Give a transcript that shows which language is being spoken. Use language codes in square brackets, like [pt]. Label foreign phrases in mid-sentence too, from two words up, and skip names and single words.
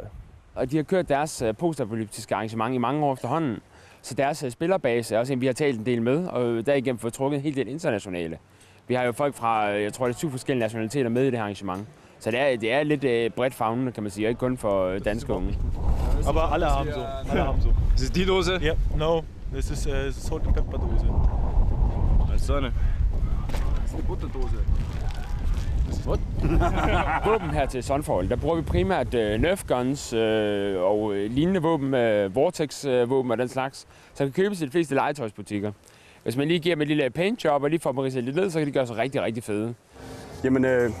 [da] Og de har kørt deres postapokalyptiske arrangement i mange år efterhånden. Så deres spillerbase er også en, vi har talt en del med, og derigennem fået trukket helt del internationale. Vi har jo folk fra, jeg tror det er 7 forskellige nationaliteter med i det her arrangement. Så det er lidt bredt favnende, kan man sige, og ikke kun for danske unge. [de] Aber alle haben so. Alle haben so. Ist es die Dose? Ja, no. Das ist [en] Salt and Pepper [de] Dose. Als Sonne. Das ist eine Butterdose. [da] Våben her til Sunfall, der bruger vi primært Nerf guns og lignende våben, Vortex-våben og den slags, så kan købes i de fleste legetøjsbutikker. Hvis man lige giver dem et lille [en] paint job [da] og lige får dem ridset lidt ned, så kan de gøre sig rigtig, rigtig fede.